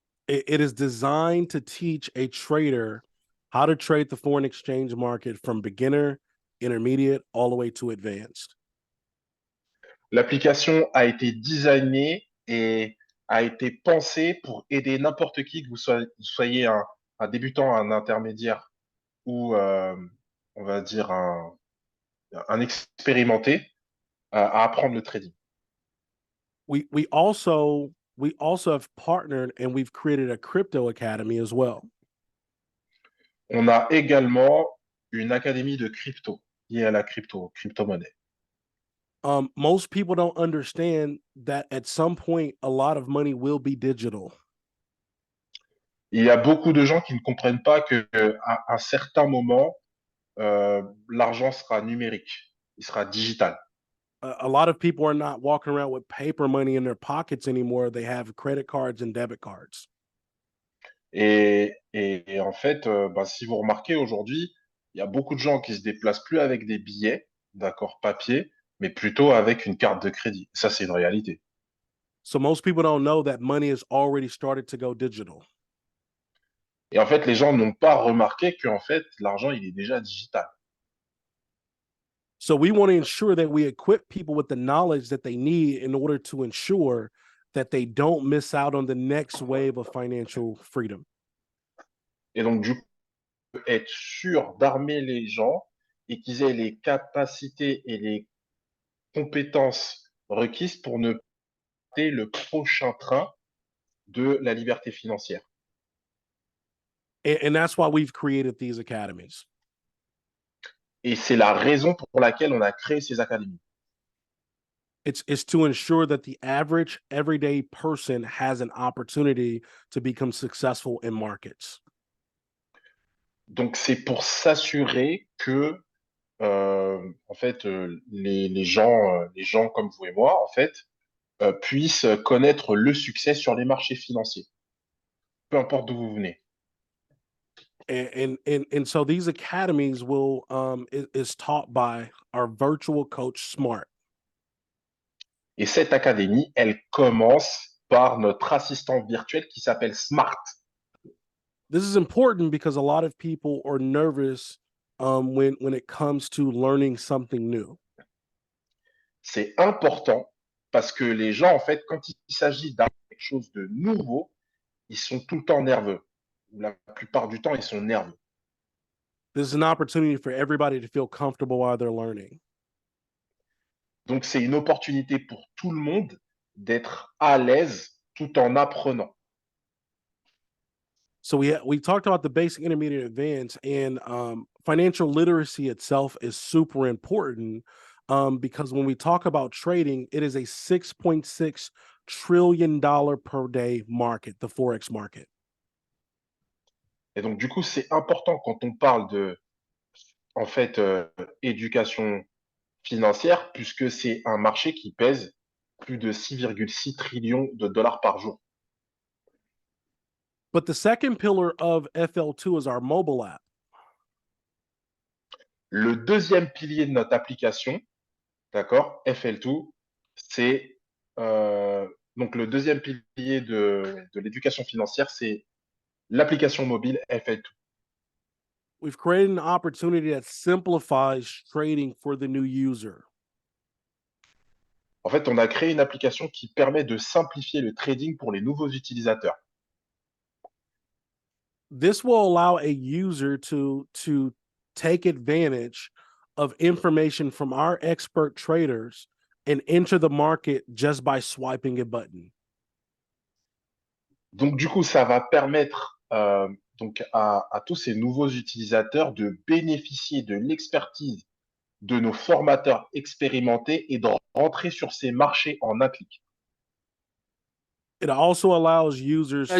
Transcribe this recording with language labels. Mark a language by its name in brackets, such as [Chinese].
[English] It is designed to teach a trader how to trade the foreign exchange market from beginner, intermediate, all the way to advanced. [French] L'application a été designée et a été pensée pour aider n'importe qui, que vous soyez un débutant, un intermédiaire ou, on va dire, un expérimenté à apprendre le trading. [English] We also have partnered and we've created a crypto academy as well. [French] On a également une académie de crypto liée à la crypto-monnaie. [English] Most people don't understand that at some point a lot of money will be digital. [French] Il y a beaucoup de gens qui ne comprennent pas que à un certain moment, l'argent sera numérique, il sera digital. [English] A lot of people are not walking around with paper money in their pockets anymore. They have credit cards and debit cards. [French] Et en fait, si vous remarquez aujourd'hui, il y a beaucoup de gens qui se déplacent plus avec des billets, d'accord, papier, mais plutôt avec une carte de crédit. Ça, c'est une réalité. [English] So most people don't know that money has already started to go digital. [French] Et en fait, les gens n'ont pas remarqué que en fait, l'argent, il est déjà digital. [English] So we want to ensure that we equip people with the knowledge that they need in order to ensure that they don't miss out on the next wave of financial freedom. [French] Et donc, du coup, être sûr d'armer les gens et qu'ils aient les capacités et les compétences requises pour ne pas rater le prochain train de la liberté financière. [English] And that's why we've created these academies. [French] Et c'est la raison pour laquelle on a créé ces académies. [English] It's to ensure that the average everyday person has an opportunity to become successful in markets. [French] Donc, c'est pour s'assurer que, en fait, les gens comme vous et moi, en fait, puissent connaître le succès sur les marchés financiers, peu importe d'où vous venez. [English] And so these academies will is taught by our virtual coach Smart. [French] Et cette académie, elle commence par notre assistant virtuel qui s'appelle Smart. [English] This is important because a lot of people are nervous when it comes to learning something new. [French] C'est important parce que les gens, en fait, quand il s'agit d'apprendre quelque chose de nouveau, ils sont tout le temps nerveux. La plupart du temps, ils sont nerveux. [English] This is an opportunity for everybody to feel comfortable while they're learning. [French] Donc, c'est une opportunité pour tout le monde d'être à l'aise tout en apprenant. [English] So we talked about the basic, intermediate, advanced, and financial literacy itself is super important because when we talk about trading, it is a $6.6 trillion per day market, the Forex market. [French] Et donc, du coup, c'est important quand on parle de, en fait, éducation financière, puisque c'est un marché qui pèse plus de 6,6 trillions de dollars par jour. [English] But the second pillar of FL2 is our mobile app. [French] Le deuxième pilier de notre application, d'accord, FL2, c'est donc le deuxième pilier de l'éducation financière, c'est l'application mobile FL2. [English] We've created an opportunity that simplifies trading for the new user. [French] En fait, on a créé une application qui permet de simplifier le trading pour les nouveaux utilisateurs. [English] This will allow a user to take advantage of information from our expert traders and enter the market just by swiping a button. [French] Donc, du coup, ça va permettre donc à tous ces nouveaux utilisateurs de bénéficier de l'expertise de nos formateurs expérimentés et de rentrer sur ces marchés en un clic. [English] It also allows users to,